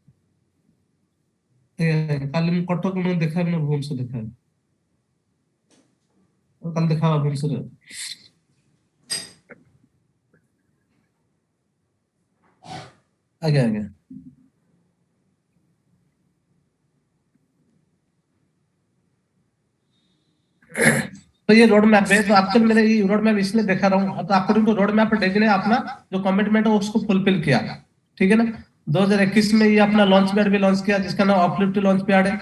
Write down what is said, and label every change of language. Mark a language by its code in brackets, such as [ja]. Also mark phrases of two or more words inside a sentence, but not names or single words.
[or] କାଲି ମୁଁ କଟକ ଦେଖାହେବି ନା ଭୁବନେଶ୍ୱର ଦେଖାହେବି? କାଲି ଦେଖା ହବା ଭୁବନେଶ୍ୱରରେ। ଆଜ୍ଞା ଆଜ୍ଞା। [hi] तो ये [en] road map [hi] है। तो एक्चुअली मैंने ये [en] road map [hi] इसलिए देखा रहा हूँ, तो [en] according to road map [hi] डेजी ने अपना जो कमिटमेंट है उसको फुलफिल किया। ठीक है ना। 2021 में ये अपना [en] launch pad [hi] भी लॉन्च किया जिसका नाम अपलिफ्ट लॉन्च पैड है।